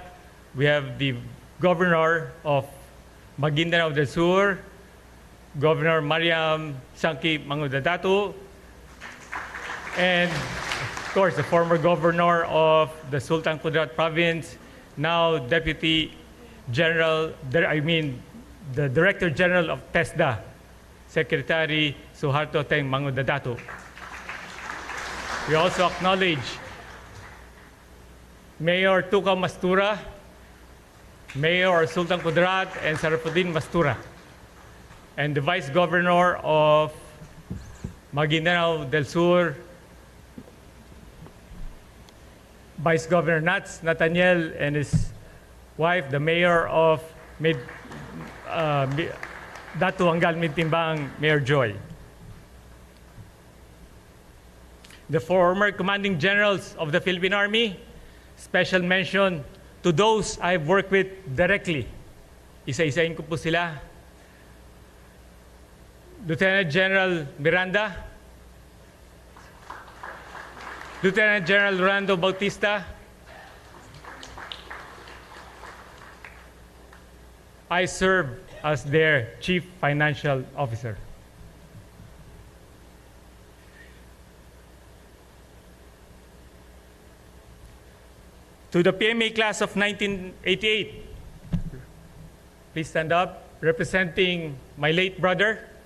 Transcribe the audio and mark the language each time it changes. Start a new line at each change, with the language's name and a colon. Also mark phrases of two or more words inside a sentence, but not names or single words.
English: We have the Governor of Maguindanao del Sur, Governor Mariam Sanki Mangudadatu, and of course the former Governor of the Sultan Kudarat Province, now Deputy General, the Director General of TESDA, Secretary Suharto Teng Mangudadatu. We also acknowledge Mayor Tuka Mastura, Mayor Sultan Kudarat, and Sarafuddin Mastura, and the Vice Governor of Maguindanao del Sur, Vice Governor Nats Nathaniel, and his wife, the Mayor of Datu Angal Mintimbang, Mayor Joy. The former commanding generals of the Philippine Army, special mention to those I've worked with directly.
Filipino: Isa-isahin ko po sila. Lieutenant General Miranda, Lieutenant General Rolando Bautista,
English: I serve as their Chief Financial Officer. To the PMA class of 1988, please stand up, representing my late brother.